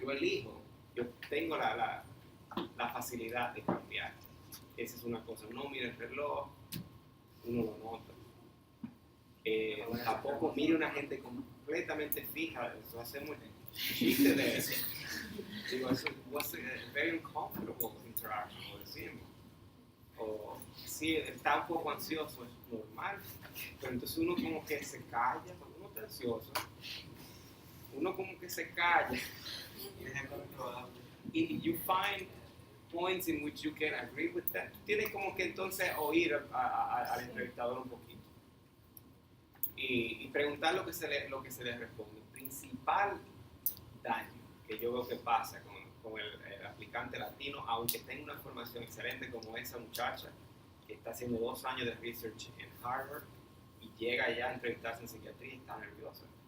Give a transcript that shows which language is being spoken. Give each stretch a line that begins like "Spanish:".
Spanish: Yo elijo, yo tengo la facilidad de cambiar. Esa es una cosa. No mire el reloj, uno lo nota. Tampoco mire una gente completamente fija. Eso hacemos chiste de eso. Digo, eso
English: was a very uncomfortable interaction,
Spanish: lo decimos. O si está un poco ansioso, es normal. Pero entonces uno como que se calla. Cuando uno está ansioso, uno como que se calla. Y
English: you find points in which you can agree with that.
Spanish: Tienes como que entonces oír al entrevistador un poquito. Y preguntar lo que se les responde. El principal daño que yo veo que pasa con el aplicante latino, aunque tenga una formación excelente como esa muchacha que está haciendo 2 años de research en Harvard y llega ya a entrevistarse en psiquiatría y está nerviosa.